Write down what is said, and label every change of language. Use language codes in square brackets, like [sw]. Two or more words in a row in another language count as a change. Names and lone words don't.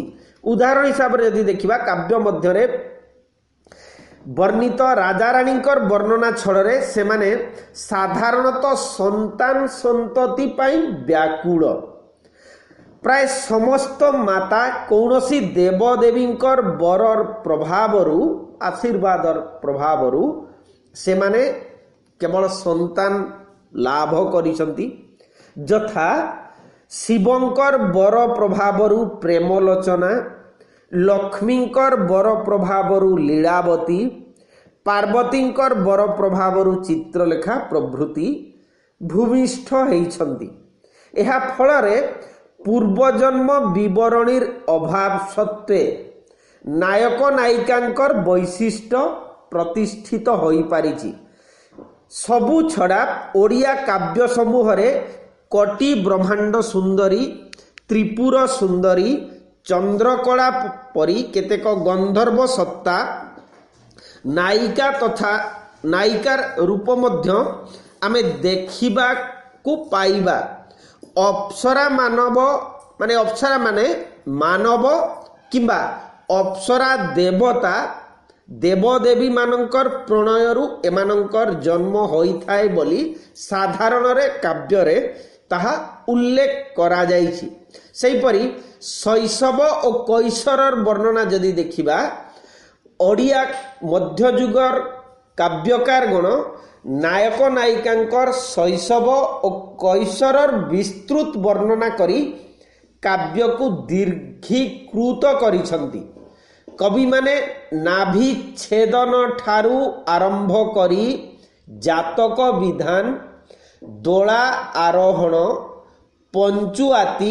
[or] ଉଦାହରଣ ହିସାବ ରେ ଯଦି ଦେଖିବା କାବ୍ୟ ମଧ୍ୟ ରେ ବର୍ଣ୍ଣିତ ରାଜା ରାଣୀଙ୍କର ବର୍ଣ୍ଣନା ଛଡ଼େ ସେ ମାନେ ସାଧାରଣତଃ ସନ୍ତାନ ସନ୍ତତି ପାଇଁ ବ୍ୟାକୁଳ। ପ୍ରାୟ ସମସ୍ତ ମାତା କୌଣସି ଦେବଦେବୀଙ୍କର ବରର ପ୍ରଭାବରୁ ଆଶୀର୍ବାଦର ପ୍ରଭାବରୁ ସେ ମାନେ କେବଳ ସନ୍ତାନ ଲାଭ କରିଛନ୍ତି। ଯଥା ଶିବଙ୍କର ବର ପ୍ରଭାବରୁ ପ୍ରେମଲୋଚନା, ଲକ୍ଷ୍ମୀଙ୍କର ବର ପ୍ରଭାବରୁ ଲୀଳାବତୀ, ପାର୍ବତୀଙ୍କର ବର ପ୍ରଭାବରୁ ଚିତ୍ରଲେଖା ପ୍ରଭୃତି ଭୂମିଷ୍ଠ ହୋଇଛନ୍ତି। ଏହା ଫଳରେ ପୂର୍ବଜନ୍ମ ବିବରଣୀର ଅଭାବ ସତ୍ତ୍ୱେ ନାୟକ ନାୟିକାଙ୍କର ବୈଶିଷ୍ଟ୍ୟ ପ୍ରତିଷ୍ଠିତ ହୋଇ ପାରିଛି। ସବୁ ଛଡ଼ା ଓଡ଼ିଆ କାବ୍ୟ ସମୂହ ରେ କଟି ବ୍ରହ୍ମାଣ୍ଡ ସୁନ୍ଦରୀ, ତ୍ରିପୁର ସୁନ୍ଦରୀ, ଚନ୍ଦ୍ରକଳା ପରି କେତେକ ଗନ୍ଧର୍ବ ସତ୍ତା ନାୟିକା ତଥା ନାୟିକାର ରୂପ ମଧ୍ୟ ଆମେ ଦେଖିବା କୁ ପାଇବା। ଅପ୍ସରା ମାନବ ମାନେ ଅପ୍ସରା ମାନେ ମାନବ କିମ୍ବା ଅପ୍ସରା ଦେବତା ଦେବଦେବୀ ମାନଙ୍କର ପ୍ରଣୟରୁ ଏମାନଙ୍କର ଜନ୍ମ ହୋଇ ଥାଏ ବୋଲି ସାଧାରଣ ରେ କାବ୍ୟ ରେ ତାହା ଉଲ୍ଲେଖ କରା ଯାଇଛି। ସେହି ପରି ଶୈଶବ ଓ କୈଶୋରର ବର୍ଣ୍ଣନା ଯଦି ଦେଖିବା ଓଡ଼ିଆ ମଧ୍ୟଯୁଗର କାବ୍ୟକାର ଗଣ ନାୟକ ନାୟିକାଙ୍କର ଶୈଶବ ଓ କୈଶୋରର ବିସ୍ତୃତ ବର୍ଣ୍ଣନା କରି କାବ୍ୟ କୁ ଦୀର୍ଘୀକୃତ କରିଛନ୍ତି। କବି ମାନେ ନାଭି ଛେଦନ ଠାରୁ ଆରମ୍ଭ କରି ଜାତକ ବିଧାନ, ଦୋଳା ଆରୋହଣ, ପଞ୍ଚୁଆତି